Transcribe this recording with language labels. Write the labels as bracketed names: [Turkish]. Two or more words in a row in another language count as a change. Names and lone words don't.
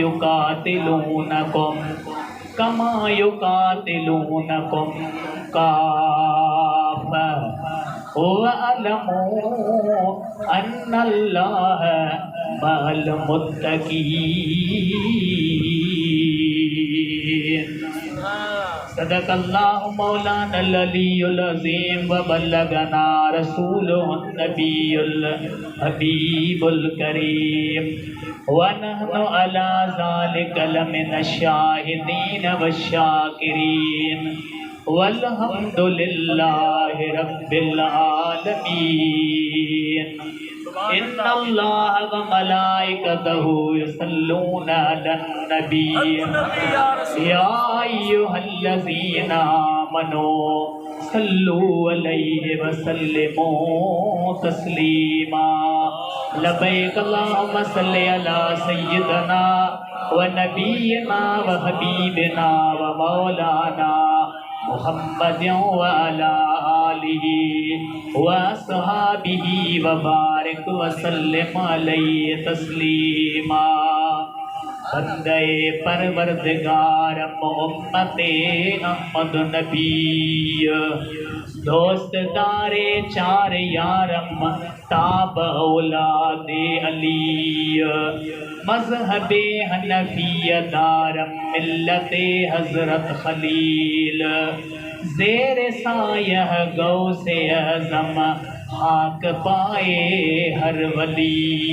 [Arabic] يقاتلونكم كافة واعلموا أن الله مع المتقين. صدق الله مولانا العلي العظيم وبلغنا رسوله النبي الحبيب الكريم ونحن على ذلك لمن الشاهدين والشاكرين والحمد لله رب العالمين. إن الله وملائكته يصلون على النبي يا أيها الذين آمنوا صلوا عليه وسلموا تسليما. لبيك اللهم صل على سيدنا ونبينا وحبيبنا ومولانا محمد وعلى آله وأصحابه وبارك وسلم عليه تسليما. [Persian] بنده پروردگار محمت احمد نبی دوستدار چار یارم تاب اولاد علی مذهب حنفیه دارم ملت حضرت خلیل زیر سایه غوث اعظم خاک پای هر ولی.